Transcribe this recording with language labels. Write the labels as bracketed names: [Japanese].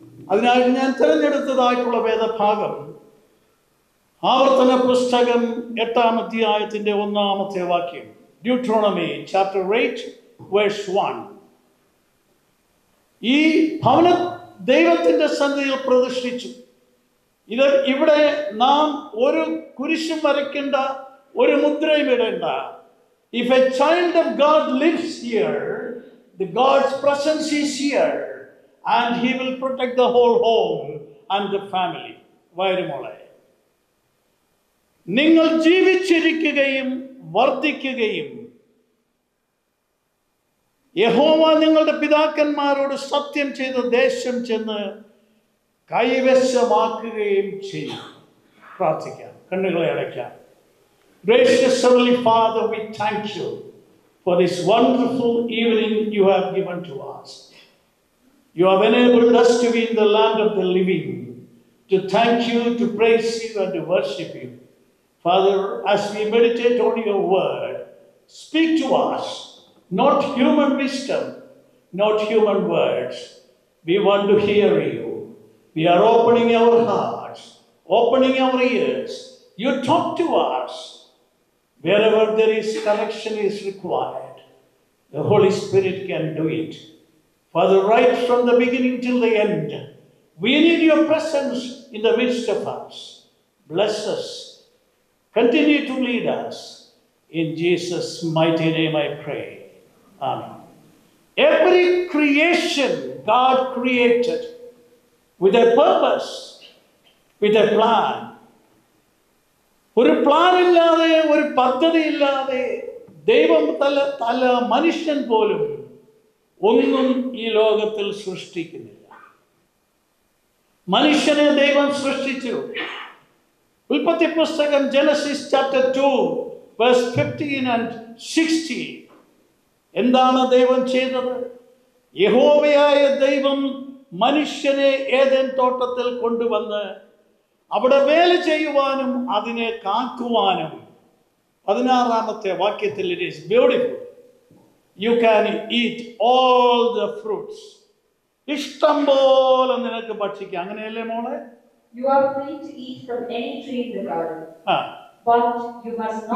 [Malayalam] അതിനായിട്ട് ഞാൻ തിരഞ്ഞെടുത്തതായിട്ടുള്ള വേദഭാഗം ആവർത്തന പുസ്തകം 8-ാം അധ്യായത്തിന്റെ 1-ാമത്തെ വാക്യം, [English] Deuteronomy chapter 8 verse 1. [Malayalam] ഈ ഭവന ദൈവത്തിന്റെ സന്നിധിയിൽ പ്രതിഷ്ഠിച്ചു. ഇവിടെ നാം ഒരു കുരിശും വരയ്ക്കേണ്ട, ഒരു മുദ്രയും ഇടേണ്ട. [English] If a child of God lives here, the God's presence is here and he will protect the whole home and the family. [Malayalam] വൈരുമോളെ, നിങ്ങൾ ജീവിച്ചിരിക്കുകയും വർദ്ധിക്കുകയും യഹോവ നിങ്ങളുടെ പിതാക്കന്മാരോട് സത്യം ചെയ്ത ദേശം ചെന്ന് കൈവശമാക്കുകയും ചെയ്യും. പ്രാർത്ഥിക്കാം, കണ്ണുകളെ അടയ്ക്കാം. [English] Gracious Heavenly Father, we thank you for this wonderful evening you have given to us. You have enabled us to be in the land of the living, to thank you, to praise you, and to worship you. Father, as we meditate on your word, speak to us, not human wisdom, not human words. We want to hear you. We are opening our hearts, opening our ears. You talk to us. Wherever there is correction is required, the Holy Spirit can do it. Father, right from the beginning till the end, we need your presence in the midst of us. Bless us. Continue to lead us. In Jesus' mighty name I pray. Amen. Every creation God created with a purpose, with a plan. [Malayalam] ഒരു plan ഇല്ലാതെ, ഒരു പദ്ധതി ഇല്ലാതെ ദൈവം തല മനുഷ്യൻ പോലും ഒന്നും ഈ ലോകത്തിൽ സൃഷ്ടിക്കുന്നില്ല. മനുഷ്യനെ ദൈവം സൃഷ്ടിച്ചു. ഉൽപ്പത്തി പുസ്തകം ജനസിസ് ചാപ്റ്റർ 2 വേഴ്സ് 15 and 16. എന്താണ് ദൈവം ചെയ്തത്? യഹോവയായ ദൈവം മനുഷ്യനെ ഏദൻ തോട്ടത്തിൽ കൊണ്ടുവന്ന് അവിടെ വേല ചെയ്യുവാനും അതിനെ കാക്കുവാനും. 16-ാമത്തെ വാക്യത്തിൽ [English] it is beautiful. You can eat all the fruits. [Malayalam] ഇഷ്ടം പോലെ നിനക്ക് ഭക്ഷിക്കാം. അങ്ങനെയല്ലേ മോളെ? [English] You are free to eat from any tree in the garden. But you must not.